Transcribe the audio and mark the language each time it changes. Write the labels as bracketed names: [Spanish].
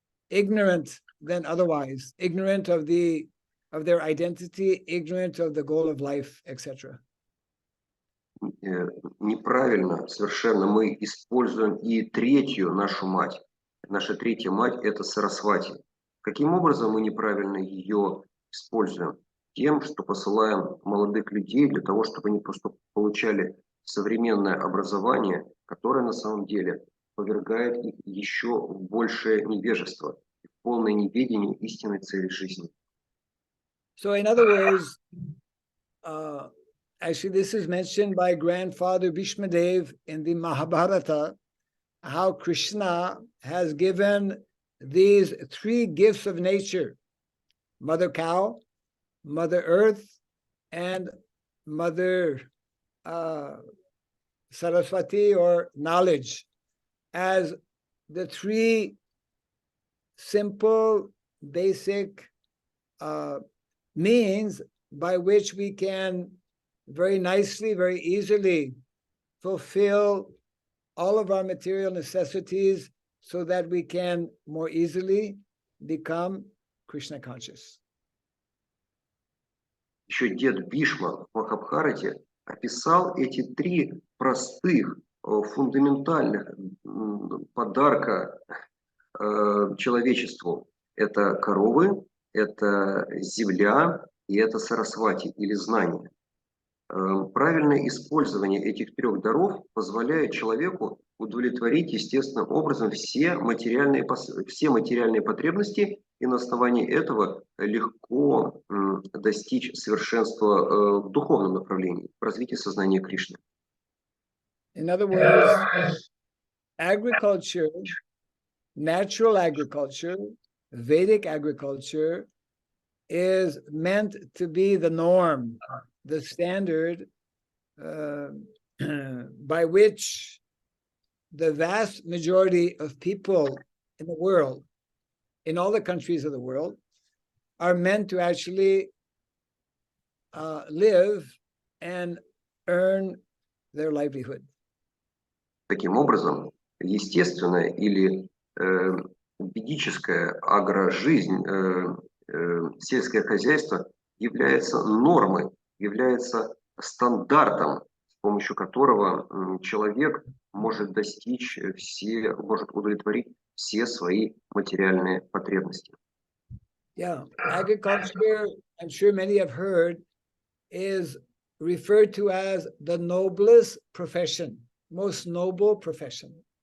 [English] ignorant than otherwise, ignorant of their identity, ignorant of the goal of life, etc. [Russian] Неправильно совершенно мы используем и третью нашу мать. Наша третья мать – это Сарасвати. Каким образом мы неправильно ее используем? Тем, что посылаем молодых людей для того, чтобы они просто получали современное образование, которое на самом деле повергает их еще в большее невежество, в полное неведение истинной цели жизни. [English] So in other words, actually this is mentioned by grandfather Bhishmadev in the Mahabharata, how Krishna has given these three gifts of nature: Mother Cow, Mother Earth, and Mother Saraswati, or knowledge, as the three simple, basic means by which we can very nicely, very easily fulfill all of our material necessities so that we can more easily become Krishna conscious. [Russian] Еще дед Бишма в Махабхарате описал эти три простых, фундаментальных подарка человечеству. Это коровы, это земля и это Сарасвати, или знание. Правильное использование этих трех даров позволяет человеку удовлетворить естественным образом все материальные потребности, и на основании этого легко достичь совершенства в духовном направлении, в развитии сознания Кришны. [English] In other words, agriculture, natural agriculture, Vedic agriculture is meant to be the norm, the standard by which the vast majority of people in the world, in all the countries of the world, are meant to actually live and earn their livelihood. [Russian] Таким образом, естественная или ведическая агрожизнь, сельское хозяйство является нормой, является стандартом, с помощью которого человек может достичь может удовлетворить все свои материальные потребности. [English] Yeah, agriculture, I'm sure many have heard, is referred to as the noblest profession, most noble profession.